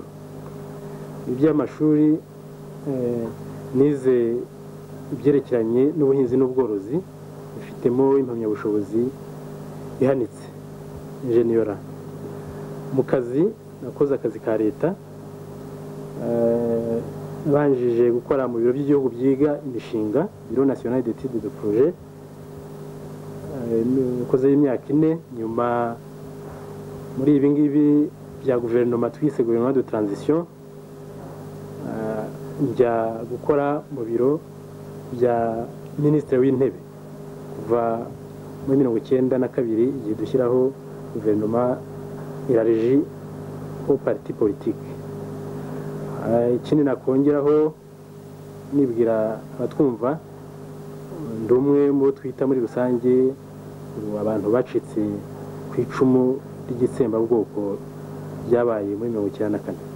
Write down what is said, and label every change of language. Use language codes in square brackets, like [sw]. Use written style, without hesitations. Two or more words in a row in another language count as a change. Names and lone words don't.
[rw] Iby'amashuri nize ibyerekeranye n'ubuhinzi n'ubworozi, bifitemo impamyabushobozi ihanitse, ingeniera. Mu kazi nakoze akazi ka leta, banjije gukora mu biro by'igihugu byiga imishinga, [fr] Bureau National d'études de projet. [rw] Nakoze imyaka 4, nyuma muri ibi ngibi bya guverinoma twise [fr] gouvernement de transition, [rw] njya gukora mu biro bya Ministre w'Intebe kuva muri 1992, igihe dushyiraho guverinoma iraregi [fr] au parti politique. [rw] Ikindi nakongeraho nibwira abatwumva, ndi umwe mu twita muri rusange abantu bacitse ku icumu ry'igitsembabwoko ryabaye muri 1994.